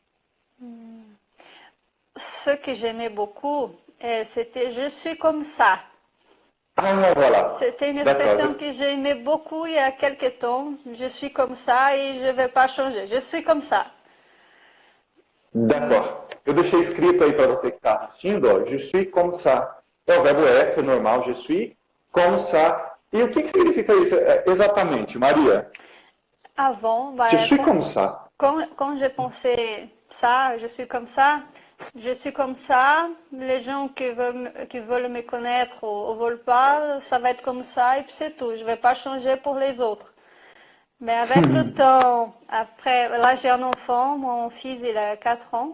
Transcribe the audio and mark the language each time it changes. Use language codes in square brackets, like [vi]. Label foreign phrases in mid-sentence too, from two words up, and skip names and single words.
[fr] Ce que j'aimais beaucoup, c'était « je suis comme ça ». Ah, voilà. C'était une expression que j'aimais beaucoup il y a quelques temps. Je suis comme ça et je ne vais pas changer. Je suis comme ça. D'accord. [pt] Eu deixei escrito aí para você que está assistindo, ó, [fr] je suis comme ça. [pt] É o verbo être normal, [fr] je suis comme ça. [pt] E o que significa isso exatamente, Maria? [fr] Avant, Je suis comme ça. Quand j'ai pensé ça, je suis comme ça. Je suis comme ça, les gens qui veulent me connaître ou veulent pas, ça va être comme ça et puis c'est tout. Je ne vais pas changer pour les autres. Mais avec le temps, après, là j'ai un enfant, mon fils il a 4 ans.